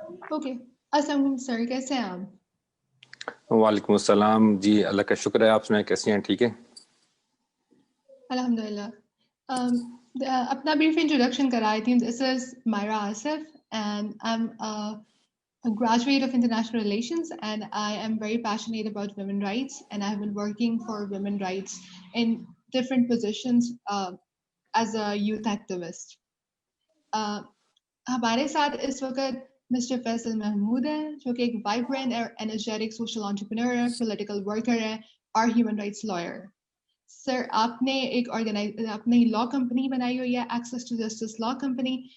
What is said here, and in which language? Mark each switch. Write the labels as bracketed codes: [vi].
[ur] Okay, السلام علیکم سر، کیسے ہیں آپ؟ وعلیکم السلام جی، اللہ کا شکر ہے. آپ سنائیں کیسی ہیں؟ ٹھیک ہے الحمد للہ. اپنا بریف انٹروڈکشن کرائے تھی. [en] This is Maira Asif and I am a graduate of international relations, and I am very passionate about women rights, and I have been working for women rights in different positions as a youth activist. [ur] ہمارے ساتھ اس وقت mister Faisal Mahmood ہیں جو کہ ایک vibrant اور energetic social entrepreneur ہے، political worker ہے اور ہیومن رائٹس لائر. سر، آپ نے اپنی لا کمپنی بنائی ہوئی ہے، access to justice law company.